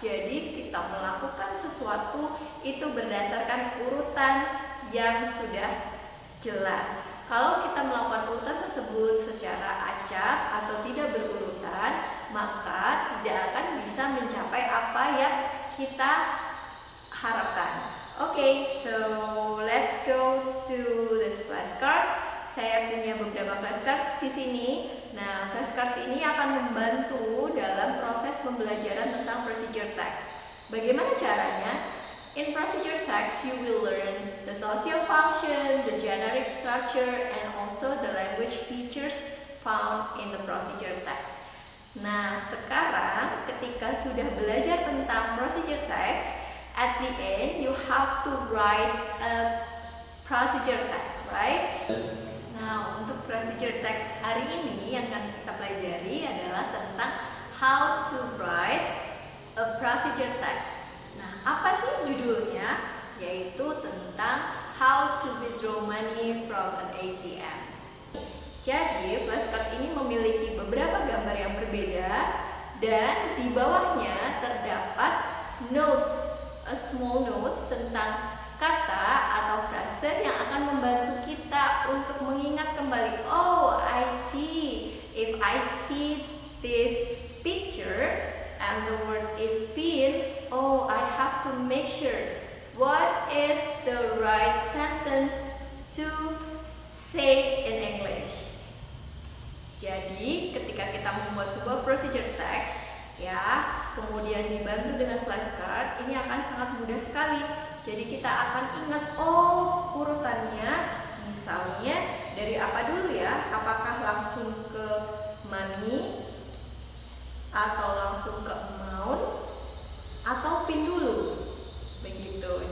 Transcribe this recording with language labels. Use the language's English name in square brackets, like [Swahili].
[Indonesian] Jadi kita melakukan sesuatu itu berdasarkan urutan yang sudah jelas. Kalau kita melakukan urutan tersebut secara acak atau tidak berurutan, maka tidak akan bisa mencapai apa yang kita harapkan. [English] So let's go to this flashcards. [Indonesian] Saya punya beberapa flashcards di sini. Nah, flashcards ini akan membantu dalam proses pembelajaran tentang procedure text. Bagaimana caranya? [English] In procedure text, you will learn the social function, the generic structure, and also the language features found in the procedure text. [Indonesian] Nah, sekarang ketika sudah belajar tentang procedure text, [English] at the end you have to write a procedure text, right? [Indonesian] Nah, untuk procedure text hari ini yang akan kita pelajari adalah tentang [English] how to write a procedure text. [Indonesian] Nah, apa sih judulnya? Yaitu tentang [English] how to withdraw money from an ATM. [Indonesian] Jadi, flashcard ini memiliki beberapa gambar yang berbeda dan di bawahnya terdapat notes, [English] a small notes [Indonesian] tentang kata atau frase yang akan membantu kita untuk mengingat kembali. [English] Oh, I see. If I see this picture and the word is pin, oh, I have to make sure what is the right sentence to say in English. [Indonesian] Jadi, ketika kita membuat sebuah procedure text, kemudian dibantu dengan flashcard, ini akan sangat mudah sekali. Jadi kita akan ingat, urutannya misalnya dari apa dulu ya? Apakah langsung ke money atau langsung ke amount atau pin dulu? Begitu.